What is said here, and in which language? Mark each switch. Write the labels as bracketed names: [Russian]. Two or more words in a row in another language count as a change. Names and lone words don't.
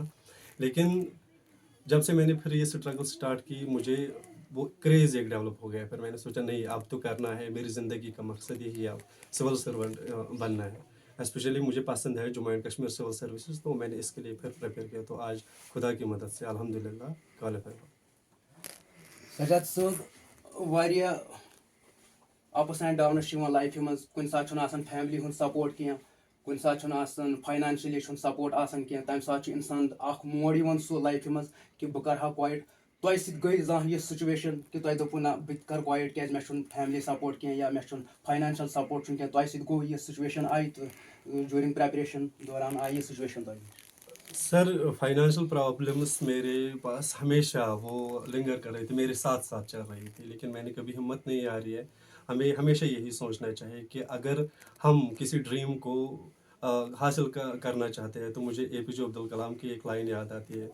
[Urdu] لیکن جب سے میں نے پھر یہ [English] struggle start [Urdu] کی، مجھے وہ کریز ایک ڈیولپ ہو گیا. پھر میں نے سوچا نہیں اب تو کرنا ہے. میری زندگی کا مقصد یہی ہے اب [English] civil servant [Urdu] بننا ہے. اسپیشلی مجھے پسند ہے جموں اینڈ کشمیر سول سروسز، تو میں نے اس کے لیے پھر پریپیئر کیا. تو آج خدا کی مدد سے الحمد للہ کوالیفائی ہوا. [Kashmiri] سجاد صٲب واریاہ [English] ups and downs [Kashmiri] چھِ یِوان لایفہِ منٛز. کُنہِ ساتہٕ چھُنہٕ آسان فیملی ہُنٛد سپورٹ کینٛہہ، کُنہِ ساتہٕ چھُنہٕ آسان فاینانشلی چھُنہٕ سپورٹ آسان کینٛہہ. تَمہِ ساتہٕ چھُ اِنسان اکھ موڈ یِوان سُہ لایفہِ منٛز کہِ بہٕ کرٕ ہا کویِٹ. تۄہہِ سۭتۍ گٔے زانٛہہ یہِ سُچویشن کہِ تۄہہِ دوٚپوُ نہ بہٕ تہِ کرٕ کویِٹ کیازِ مےٚ چھُنہٕ فیملی سپورٹ کینٛہہ یا مےٚ چھُنہٕ [English] financial support [Kashmiri] چھُنہٕ کینٛہہ؟ تۄہہِ سۭتۍ گوٚو یہِ سُچویشن آیہِ تہٕ [English] during preparation [Kashmiri] دوران آیہِ یہِ سُچویشن تۄہہِ؟ [English] sir financial problems [Urdu] میرے پاس ہمیشہ وہ لنگر کر رہی تھی، میرے ساتھ ساتھ چل رہی تھی. لیکن میں نے کبھی ہمت نہیں ہاری ہے. ہمیں ہمیشہ یہی سوچنا چاہیے کہ اگر ہم کسی ڈریم کو حاصل کرنا چاہتے ہیں، تو مجھے اے پی جے عبدالکلام کی ایک لائن یاد آتی ہے.